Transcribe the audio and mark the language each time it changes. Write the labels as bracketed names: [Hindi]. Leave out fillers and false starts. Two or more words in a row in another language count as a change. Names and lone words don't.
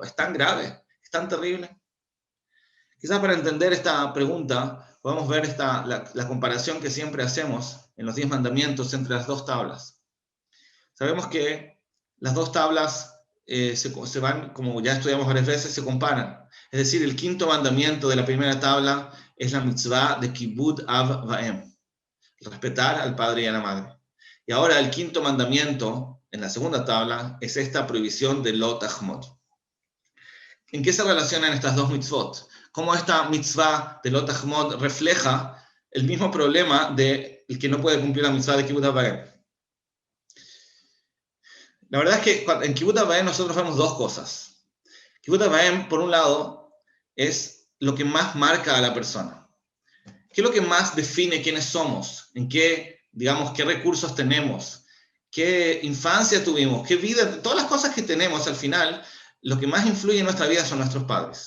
[Spanish] Es tan grave, es tan terrible. Quizás para entender esta pregunta podemos ver la comparación que siempre hacemos en los 10 mandamientos entre las dos tablas. Sabemos que las dos tablas se van, como ya estudiamos varias veces, se comparan. Es decir, el quinto mandamiento de la primera tabla es la mitzvah de [Hebrew] כיבוד אב ואם, [Spanish] respetar al padre y a la madre. Y ahora el quinto mandamiento en la segunda tabla es esta prohibición de [Hebrew] לא תחמוד. [Spanish] ¿En qué se relacionan estas dos mitzvot? ¿Cómo esta mitzvah de [Hebrew] לא תחמוד [Spanish] refleja el mismo problema del que no puede cumplir la mitzvah de [Hebrew] כיבוד אב ואם? [Spanish] La verdad es que en [Hebrew] כיבוד אב ואם [Spanish] nosotros vemos dos cosas. [Hebrew] כיבוד אב ואם, [Spanish] por un lado, es lo que más marca a la persona. ¿Qué es lo que más define quiénes somos? ¿En qué recursos tenemos? ¿Qué infancia tuvimos? ¿Qué vida? Todas las cosas que tenemos al final, lo que más influye en nuestra vida son nuestros padres.